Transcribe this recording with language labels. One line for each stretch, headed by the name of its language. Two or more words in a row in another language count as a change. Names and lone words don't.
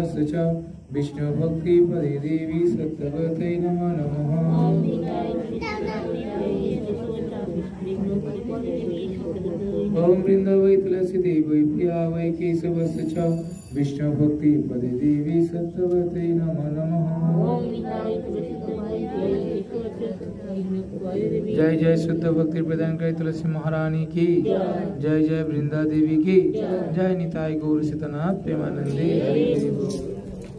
Sanskrit: च विष्णु भक्ति पदे देवी सत्यवते नमो नमः। ओम वृंदावै तुलसी देवी प्रिया वै केशवस्य च विष्णु भक्ति पदे देवी सत्यवते नमो नमः।
Hindi: जय जय शुद्ध भक्ति प्रदान करे तुलसी महारानी की जय। जय वृंदा देवी की जय। निताई गौर सीतनाथ प्रेमानंदी हरि हरि बोल।